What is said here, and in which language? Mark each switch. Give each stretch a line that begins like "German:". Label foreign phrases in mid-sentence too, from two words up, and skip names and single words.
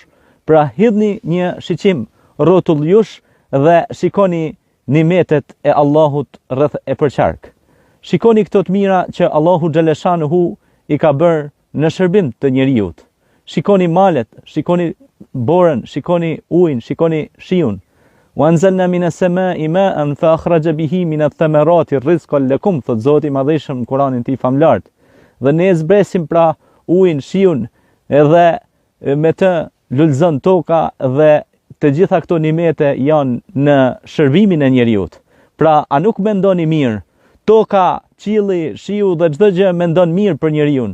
Albanian: Pra hidhni një shiqim rrotull jush dhe shikoni nimetet e Allahut rreth e përqark. Shikoni këto të mira që Allahu Xhaleshanuhu i ka bërë në shërbim të njerëzit. Shikoni malet, shikoni borën, shikoni ujin, shikoni shiun.
Arabic: وأنزلنا من السماء ماء فأخرج به من الثمرات رزقا لكم,
Albanian: thot Zoti i Madhëshëm në Kur'anin e famlar. Dhe ne zbresim pra ujin, shiun, edhe me të lulëzon toka dhe të gjitha këto nimete janë në shërbimin e njerëzit. Pra a nuk mendoni mirë? Toka, qielli, shiu dhe çdo gjë mendon mirë për njeriu.